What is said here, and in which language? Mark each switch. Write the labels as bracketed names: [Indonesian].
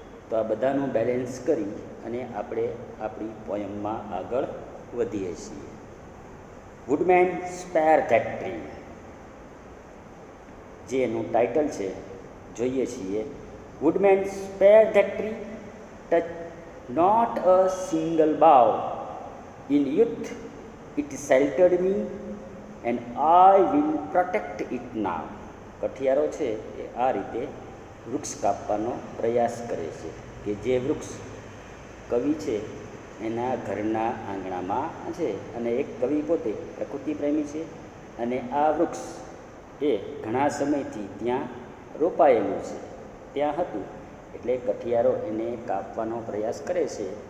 [Gujarati] તો આ બધાનું બેલેન્સ કરી અને આપણે આપણી પોયમમાં આગળ વધીએ છીએ. વુડમેન સ્પેર ધેટ ટ્રી, જે એનું ટાઇટલ છે, જોઈએ છીએ. [English] Woodman spare that tree, touch not a single bough. In youth it sheltered me and I will protect it now. [Gujarati] કઠિયારો છે એ આ રીતે વૃક્ષ કાપવાનો પ્રયાસ કરે છે કે જે વૃક્ષ કવિ છે એના ઘરના આંગણામાં છે, અને એક કવિ પોતે પ્રકૃતિ પ્રેમી છે, અને આ વૃક્ષ એ ઘણા સમયથી ત્યાં રોપાયેલું છે, ત્યાં હતું, એટલે કઠિયારો એને કાપવાનો પ્રયાસ કરે છે.